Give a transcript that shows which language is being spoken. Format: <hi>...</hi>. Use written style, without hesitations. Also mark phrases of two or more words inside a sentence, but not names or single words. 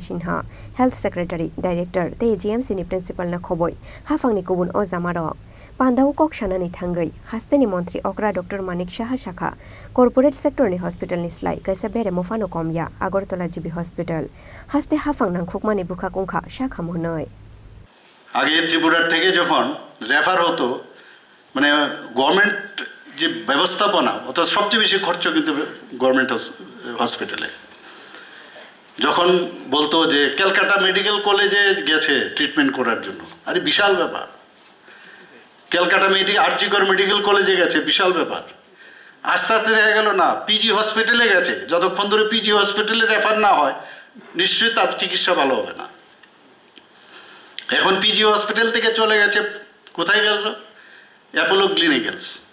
<trp>Sinha Health Secretary Director te GMC ni Principal na khoboi hafangni kubun o zamaro Pandau kokshana ni thangai hasteni mantri Agra Dr. Manik Shaha Shakha Corporate sector ni hospital ni slai Kaisa bere mofano komya Agartala GB Hospital haste hafang nang khukmani bukhak ongkha shakha monoi</trp> <bn>আগে ত্রিপুরার থেকে যখন রেফার হতো মানে গভর্নমেন্ট যে ব্যবস্থাপনা অত সবচেয়ে বেশি খরচ কিন্তু গভর্নমেন্ট হসপিটালে যখন বলতো যে কলকাতা মেডিকেল কলেজে গেছে ট্রিটমেন্ট করার জন্য আরে বিশাল ব্যাপার কলকাতা আরজিকর মেডিকেল কলেজে গেছে বিশাল ব্যাপার আস্তে আস্তে দেখা গেল না পিজি হসপিটালে গেছে যতক্ষণ ধরে পিজি হসপিটালে রেফার না হয় নিশ্চয়ই তার চিকিৎসা ভালো হবে না এখন পিজি হসপিটাল থেকে চলে গেছে কোথায় গেল অ্যাপোলো ক্লিনিক্যালস</bn>